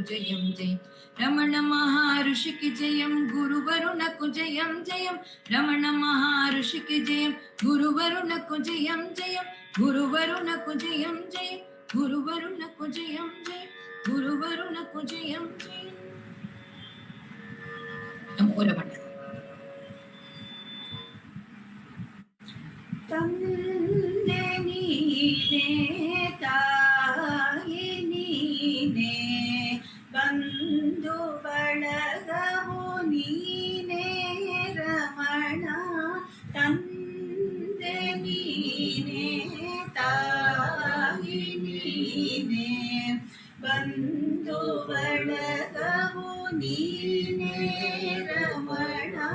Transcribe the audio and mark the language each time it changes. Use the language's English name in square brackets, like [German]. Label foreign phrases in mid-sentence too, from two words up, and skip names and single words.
[Telugu] జయం జయం రమణ మహారుషికి జయం గురువరుణకు జయం జయం రమణ మహారుషికి జయం గురువరుణకు జయం జయం గురువరుణకు జయం జయం గురువరుణకు జయం జయం గురువరుణకు జయం జయం నమో రమణ [Kannada] ತಂದೆ ನೀನೇ ತಾಯಿ ನೀನೇ ಬಂಧು ಬಳಗವು ನೀನೇ ರಮಣ ತಂದೆ ನೀನೇ ತಾಯಿ ನೀನೇ ಬಂಧು ಬಳಗವು ನೀನೇ ರಮಣ